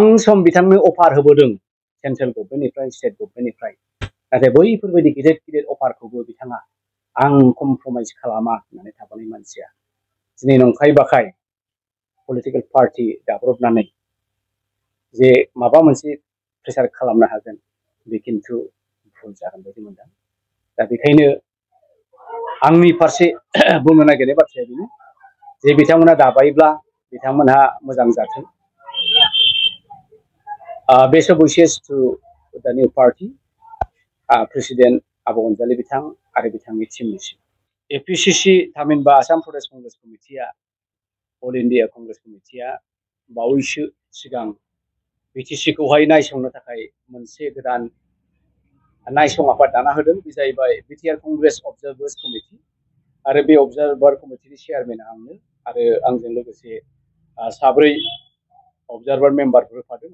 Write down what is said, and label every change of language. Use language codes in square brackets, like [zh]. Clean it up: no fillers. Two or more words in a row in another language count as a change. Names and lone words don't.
[brx] सम बिथांनो अफार होबोदों सेन्ट्रेल गभर्नमेन्टनिफ्राय, स्टेट गभर्नमेन्टनिफ्राय, नाथाय बैफोरबायदि गिदिर गिदिर अफारखौबो बिथाङा आं कमप्रमाइज खालामा होननानै थाबोनाय मानसिया दिनै नंखाय बाखाय [en] political party [brx] दाब्रबनानै जे माबा मोनसे प्रेसार खालामनो हागोन, बे खिन्थु भुल जागोन बायदि मोनदों। दा बेखायनो आंनि फारसे बुंनो नागिरनाय बाथ्राया बेनो जे बिथांमोना दाबायब्ला बिथांमोनहा मोजां जाथों। [en] Best of wishes to the new party, President Abu Ghazali Bitang [brx] आरो बिथांनि टीमनिसिम एपिसिसि थामहिनबा आसाम प्रदेश कंग्रेस कमिटिया अल इन्डिया कंग्रेस कमिटिया बावैसो सिगां बिटिसिखौहाय नायसंनो थाखाय मोनसे गोदान नायसं आफाद दाना होदों बे जाहैबाय बिटिआर कंग्रेस अबजार्भार्स कमिटि आरो बे अबजार्भार कमिटिनि चेयारमेन आंनो आरो आंजों लोगोसे साब्रै अबजार्भार मेम्बारफोर होफादों